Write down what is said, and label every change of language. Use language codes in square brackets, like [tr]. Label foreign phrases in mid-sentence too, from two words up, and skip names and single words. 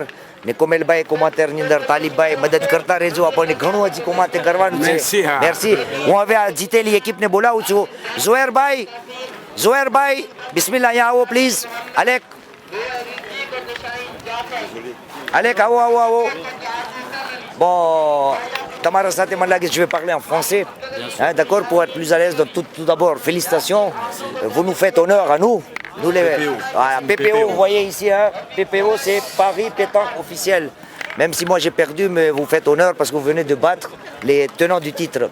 [gu] ને કોમેલભાઈ કોમાતેરની અંદર તાલીબભાઈ મદદ કરતા રહેજો, આપણને ઘણું હજી કોમાતે કરવાનું છે. મેર્સી, હા. મેર્સી. હું હવે આ જીતેલી એકિપને બોલાવું છું. ઝોહેરભાઈ બિસ્મિલ્લાહ, અહીંયા આવો પ્લીઝ. અલેક આવો. [fr] Bon, [gu] તમારા સાથે મને લાગે [fr] je vais parler en français. Hein, d'accord, pour être plus à l'aise. Donc tout d'abord, félicitations. Vous nous faites honneur à nous. Nous les PPO, vous voyez ici, hein, PPO c'est Paris Pétanque officiel. Même si moi j'ai perdu, mais vous faites honneur parce que vous venez de battre les tenants du titre.